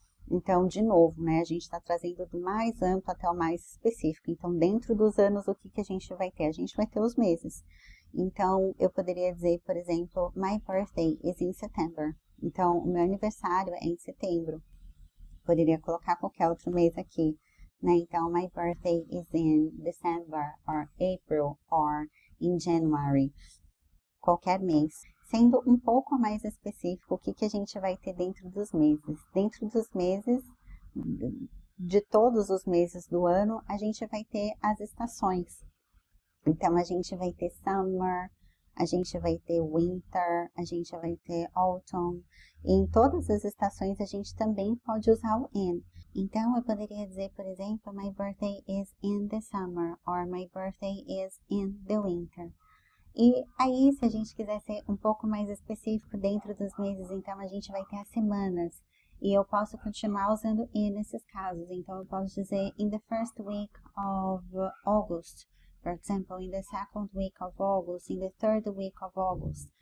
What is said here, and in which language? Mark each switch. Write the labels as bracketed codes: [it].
[pt] Então, de novo, né, a gente está trazendo do mais amplo até o mais específico. Então, dentro dos anos, o que, que a gente vai ter? A gente vai ter os meses. Então, eu poderia dizer, por exemplo, [en] my birthday is in September. [pt] Então, o meu aniversário é em setembro. Poderia colocar qualquer outro mês aqui, né? [en] Então, my birthday is in December, or April, or in January. [pt] Qualquer mês. Sendo um pouco mais específico, o que, que a gente vai ter dentro dos meses? Dentro dos meses, de todos os meses do ano, a gente vai ter as estações. Então, a gente vai ter summer, a gente vai ter winter, a gente vai ter autumn. E em todas as estações, a gente também pode usar o in. Então, eu poderia dizer, por exemplo, [en] my birthday is in the summer, or my birthday is in the winter. [pt] E aí, se a gente quiser ser um pouco mais específico dentro dos meses, então a gente vai ter as semanas. E eu posso continuar usando in nesses casos. Então, eu posso dizer [en] in the first week of August. For example, in the second week of August, in the third week of August.